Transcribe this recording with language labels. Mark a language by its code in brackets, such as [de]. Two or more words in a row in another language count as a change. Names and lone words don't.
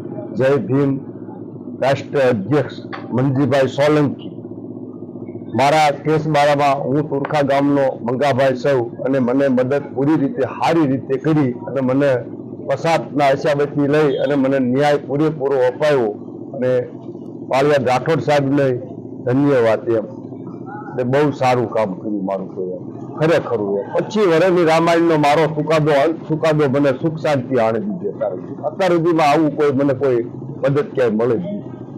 [gu] જય ભીમ રાષ્ટ્ર અધ્યક્ષ મંજીભાઈ સોલંકી મારા કેસ બારામાં હું તુરખા ગામનો મંગાભાઈ સૌ અને મને મદદ પૂરી રીતે સારી રીતે કરી અને મને પસાતના હિસાબેથી લઈ અને મને ન્યાય પૂરેપૂરો અપાયો અને પાલિયા રાઠોડ સાહેબને ધન્યવાદ એમ બહુ સારું કામ કર્યું મારું કહેવાનું ખરેખર 25 વર્ષની રામાયણનો મારો ચુકાદો મને સુખ શાંતિ આણે દીધો અત્યાર સુધીમાં આવું કોઈ મને કોઈ મદદ ક્યાંય મળે જ નહીં।